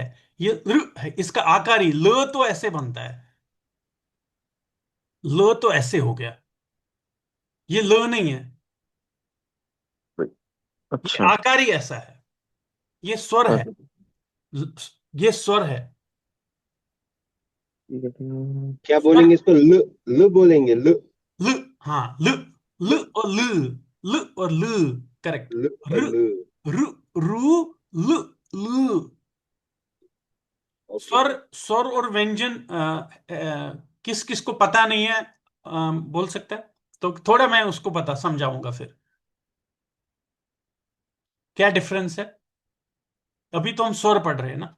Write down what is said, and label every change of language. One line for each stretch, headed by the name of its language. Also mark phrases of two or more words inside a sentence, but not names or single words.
Hindi: ये ऋ है, इसका आकारी ल तो ऐसे बनता है, ल तो ऐसे हो गया, ये ल नहीं है। ये अच्छा। आकारी ऐसा है, ये स्वर है। ल- ये स्वर है। क्या स्वर बोलेंगे इसको? ल, ल बोलेंगे, ल। ल। हाँ ल। ल और ल। ल और ल। करेक्ट। ल और र। ल। रु। रु। ल। ल। ओके। स्वर, स्वर और व्यंजन किस किस को पता नहीं है, बोल सकता है? तो थोड़ा मैं उसको बता समझाऊंगा फिर क्या डिफरेंस है। अभी तो हम स्वर पढ़ रहे हैं ना।